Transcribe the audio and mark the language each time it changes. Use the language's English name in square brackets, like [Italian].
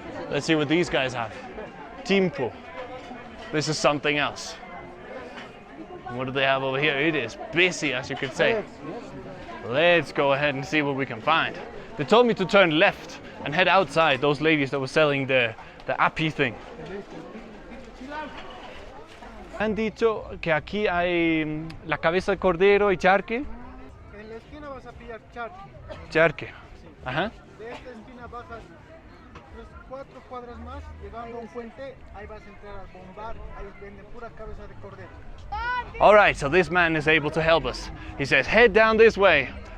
[English] Let's see what these guys have. Timpo. This is something else. What do they have over here? It is busy, as you could say. Let's go ahead and see what we can find. They told me to turn left and head outside, those ladies that were selling the api thing. [Spanish] Han dicho que aquí hay la cabeza de cordero y charque. En la esquina vas a pillar charque. Charque. Ajá. De esta esquina bajas 4 cuadras más, llegando a un puente, ahí vas a entrar al bombar, ahí venden pura cabeza de cordero. [English] All right, so this man is able to help us. He says, head down this way.